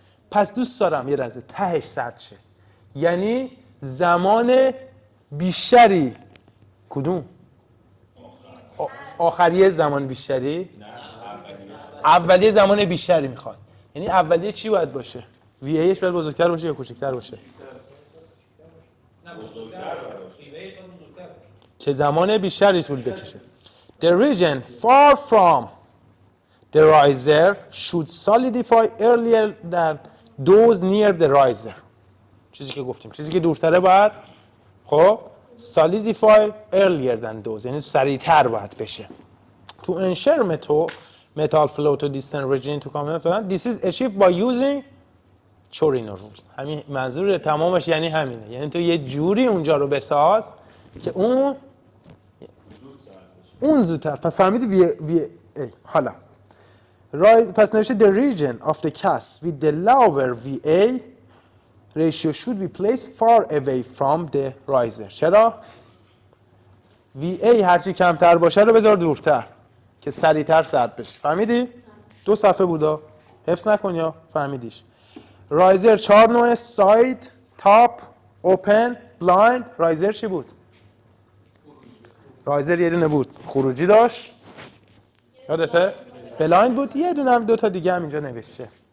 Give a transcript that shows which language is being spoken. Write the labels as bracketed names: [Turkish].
[Persian] پس دوست دارم یه لحظه تهش سرد شه. یعنی زمان بیشتری کدوم؟ آخریه زمان بیشتری؟ اولیه زمان بیشتری میخواد. یعنی اولیه چی باید باشه؟ VAش باید بزرگتر باشه یا کوچکتر باشه؟ چه زمان بیشتری طول بکشه. [English] The region far from the riser should solidify earlier than those near the riser. [Persian] چیزی که گفتیم، چیزی که دورتره باید خب [English] solidify earlier than those، [Persian] یعنی سریعتر باید بشه. [English] To ensure metal flow to distant region to come this is achieved by using Chorino rule. [Persian] همین منظور تمامش یعنی همینه. یعنی تو یه جوری اونجا رو بساز که اون زودتر. پس فهمیدی حالا پس نوشته [English] the region of the cast with the lower VA ratio should be placed far away from the riser. [Persian] چرا؟ VA هرچی کمتر باشه رو بذار دورتر که سریعتر سرد بشه. فهمیدی؟ 2 صفحه بودا. حفظ نکن یا فهمیدیش. رایزر 4 نوع: ساید، تاپ، اوپن، بلایند. رایزر چی بود؟ رایزر یه دونه بود خروجی داشت، یادته؟ بلایند بود، یه دونه هم 2 تا دیگه هم اینجا نوشته.